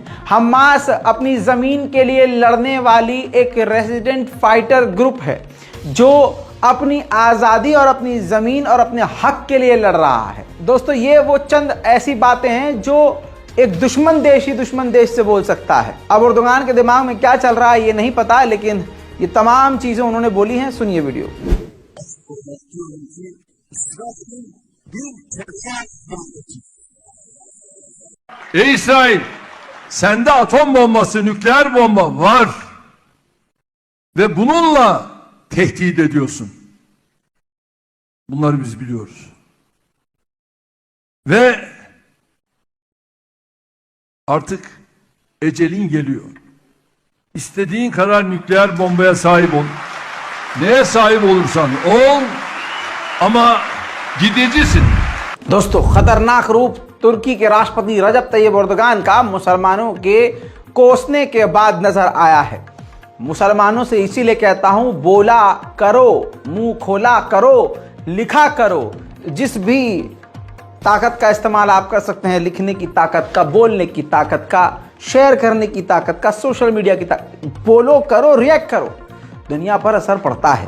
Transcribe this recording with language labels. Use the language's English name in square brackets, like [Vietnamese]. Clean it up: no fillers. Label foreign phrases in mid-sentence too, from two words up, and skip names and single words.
[Hindi] हमास अपनी जमीन के लिए लड़ने वाली एक [English] resident fighter group [Hindi] है जो अपनी आज़ादी और अपनी ज़मीन और अपने हक के लिए लड़ रहा है। दोस्तों, ये वो चंद ऐसी बातें हैं जो एक दुश्मन देश ही दुश्मन देश से बोल सकता है। अब एर्दोगान के दिमाग में क्या चल रहा है ये नहीं पता, लेकिन ये तमाम चीजें उन्होंने बोली हैं। सुनिए वीडियो। [Turkish] Ey İsrail, sende atom bombası, nükleer bomba var ve bununla tehdit ediyorsun. Bunları biz biliyoruz. Ve artık ecelin geliyor. İstediğin kadar nükleer bombaya sahip ol. Neye sahip olursan ol ama gidicisin. [Hindi] दोस्तों, खतरनाक रूप तुर्की के राष्ट्रपति रजब तैयब एर्दोगान का मुसलमानों के कोसने के बाद नजर आया है। मुसलमानों से इसीलिए कहता हूं, बोला करो, मुंह खोला करो, लिखा करो। जिस भी ताकत का इस्तेमाल आप कर सकते हैं, लिखने की ताकत का, बोलने की ताकत का, शेयर करने की ताकत का, [English] social media [Hindi] की ताकत, बोलो करो, रिएक्ट करो, दुनिया पर असर पड़ता है।